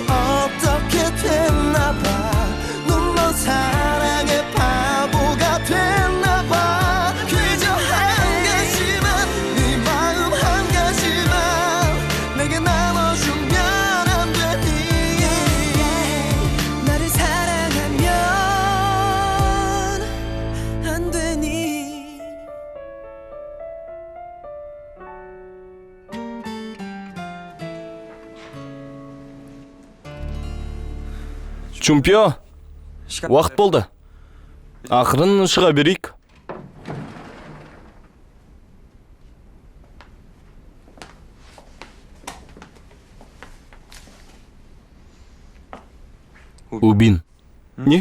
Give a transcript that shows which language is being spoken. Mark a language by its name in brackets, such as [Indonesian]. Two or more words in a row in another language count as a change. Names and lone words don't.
[Korean] 어떻게 됐나 봐 눈먼 사랑의 바보가 됐나 봐 그저 한 가지만 네 마음 한 가지만 내게 나눠주면 안 되니 나를 사랑하면 안 되니 [Kazakh] Чумпио, уақыт болды. Ақырын шыға берейік. Убин. Не?